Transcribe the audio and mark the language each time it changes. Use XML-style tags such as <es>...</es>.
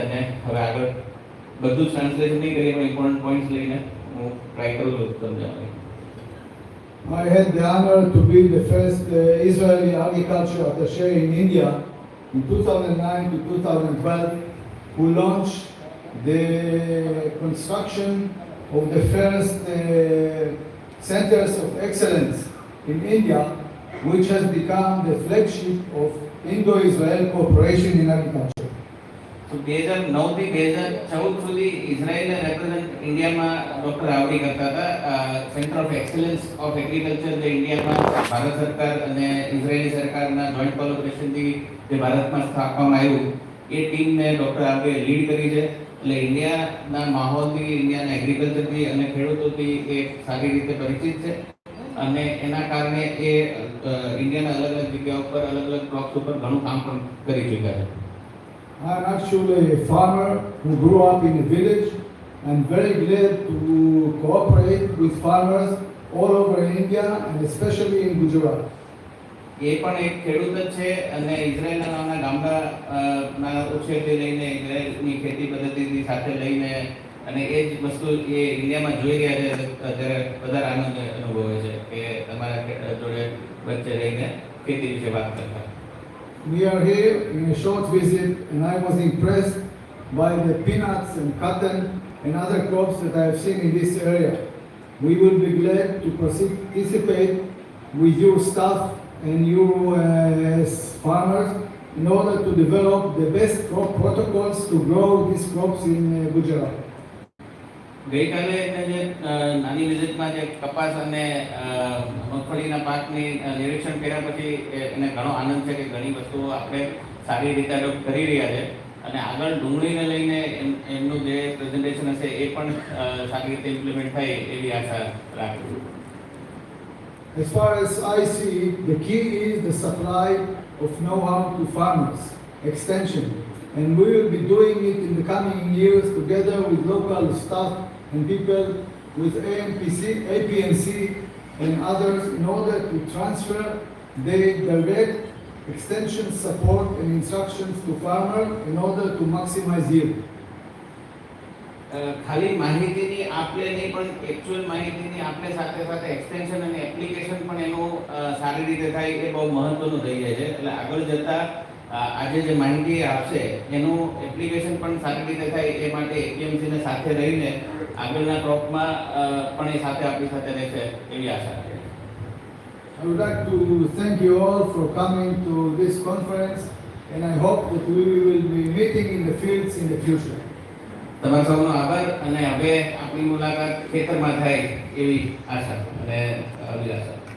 <gu>અને હવે આગળ બધું જ ટ્રાન્સલેશન નહીં કરીએ પણ ઇમ્પોર્ટન્ટ પોઈન્ટ્સ લઈને હું ટ્રાય કરું છું સમજાવવાની.</gu> <en>I had the honor to be the first Israeli agriculture attaché in India in 2009 to 2012, who launched the construction of the first centers of excellence in India, which has become the flagship of Indo-Israel cooperation in agriculture.</en> <gu>તો 2009 થી 2014 સુધી ઇઝરાયલને represent ઇન્ડિયામાં doctor આવડી કરતા હતા. Centre of excellence of agriculture જે ઇન્ડિયામાં ભારત સરકાર અને ઇઝરાયલી સરકારના જોઈન્ટ કોલેબોરેશનથી જે ભારતમાં સ્થાપવામાં આવ્યું એ ટીમને ડોક્ટર આવડે લીડ કરી છે. એટલે ઇન્ડિયાના માહોલથી, ઇન્ડિયાના એગ્રીકલ્ચરથી અને ખેડૂતોથી એ સારી રીતે પરિચિત છે અને એના કારણે એ ઇન્ડિયાના અલગ અલગ જગ્યાઓ પર અલગ અલગ ક્રોપ્સ ઉપર ઘણું કામ પણ કરી ચૂક્યા છે.</gu> <en>I'm actually a farmer who grew up in a village. I'm very glad to cooperate with farmers all over India and especially in Gujarat.</en> <gu>એ પણ એક ખેડૂત જ છે અને ઇઝરાયલના નાના ગામડાના ઉછેરથી લઈને ઇઝરાયલની ખેતી પદ્ધતિથી સાથે લઈને અને એ જ વસ્તુ એ ઇન્ડિયામાં જોઈ રહ્યા છે. અત્યારે વધારે આનંદ અનુભવે છે કે તમારા જોડે વચ્ચે રહીને ખેતી વિશે વાત કરતા.</gu> <en>We are here in a short visit and I was impressed by the peanuts and cotton and other crops that I have seen in this area. We will be glad to participate with your staff and you as farmers in order to develop the best crop protocols to grow these crops in Gujarat.</en> <gu>ગઈકાલે એને જે નાની વિઝિટમાં જે કપાસ અને મગફળીના પાકની નિરીક્ષણ કર્યા પછી એને ઘણો આનંદ છે કે ઘણી વસ્તુઓ આપણે સારી રીતે અડોપ્ટ કરી રહ્યા છે અને આગળ ડુંગળીને લઈને એમનું જે પ્રેઝન્ટેશન હશે એ પણ સારી રીતે ઇમ્પ્લિમેન્ટ થાય એવી આશા રાખું.</gu> <en>As far as I see, the key is the supply of know-how to farmers, extension. And we will be doing it in the coming years together with local staff and people with APNC and others in order to transfer the direct extension support and instructions to farmers in order to maximize yield.</en> <gu>ખાલી માહિતીની આપલે નહીં પણ actual માહિતીની આપણે સાથે સાથે extension અને એપ્લિકેશન પણ એનું સારી રીતે થાય એ બહુ મહત્વનું થઈ જાય છે. એટલે આગળ જતા આજે જે માહિતી આપશે એનું એપ્લિકેશન પણ સારી રીતે થાય એ માટે એપીએમસીને સાથે રહીને આગળના ક્રોપમાં પણ એ સાથે આપણી સાથે રહેશે એવી આશા છે.</gu> <en>I would like to thank you all for coming to this conference and I hope that we will be meeting in the fields in the future.</en> <gu>તમારા સૌનો આભાર અને હવે આપણી મુલાકાત ખેતરમાં થાય એવી આશા અને અભિલાષા.</gu>